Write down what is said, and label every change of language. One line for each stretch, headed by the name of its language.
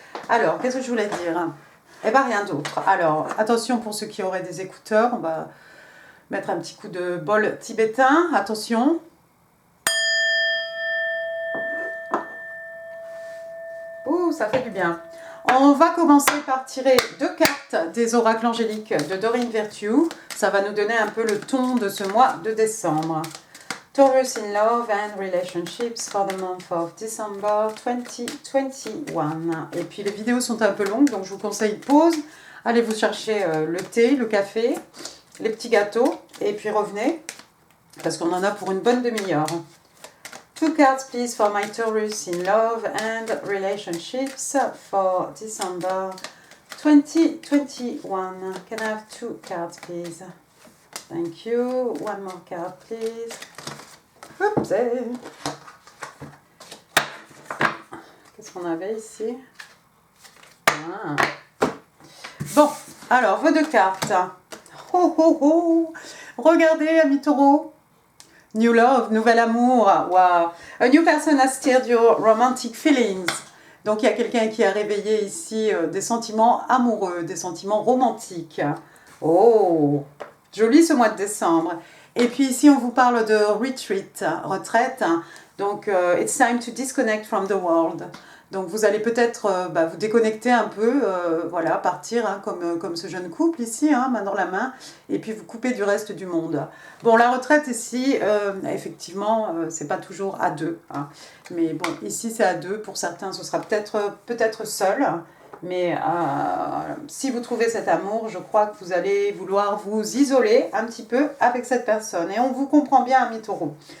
French: Alors, qu'est-ce que je voulais dire? Eh bien, rien d'autre. Alors, attention pour ceux qui auraient des écouteurs, on va mettre un petit coup de bol tibétain, attention. Ouh, ça fait du bien. On va commencer par tirer 2 cartes des oracles angéliques de Doreen Virtue. Ça va nous donner un peu le ton de ce mois de décembre.
English: Taurus in love and relationships for the month of December 2021.
French: Et puis les vidéos sont un peu longues, donc je vous conseille pause. Allez vous chercher le thé, le café, les petits gâteaux, et puis revenez, parce qu'on en a pour une bonne demi-heure.
English: 2 cards, please, for my Taurus in love and relationships for December 2021. Can I have 2 cards, please? Thank you. One more card, please. Oups.
French: Qu'est-ce qu'on avait ici? Bon, alors, vos 2 cartes. Oh, oh, oh. Regardez, amis taureaux.
English: New love,
French: nouvel amour,
English: wow. A new person has stirred your romantic feelings.
French: Donc il y a quelqu'un qui a réveillé ici des sentiments amoureux, des sentiments romantiques. Oh, joli ce mois de décembre. Et puis ici on vous parle de retreat, retraite.
English: Donc it's time to disconnect from the world.
French: Donc vous allez peut-être vous déconnecter un peu, voilà, partir comme ce jeune couple ici, main dans la main, et puis vous couper du reste du monde. Bon, la retraite ici, effectivement, c'est pas toujours à deux, mais bon, ici c'est à deux, pour certains ce sera peut-être seul, mais si vous trouvez cet amour, je crois que vous allez vouloir vous isoler un petit peu avec cette personne, et on vous comprend bien, amis taureaux.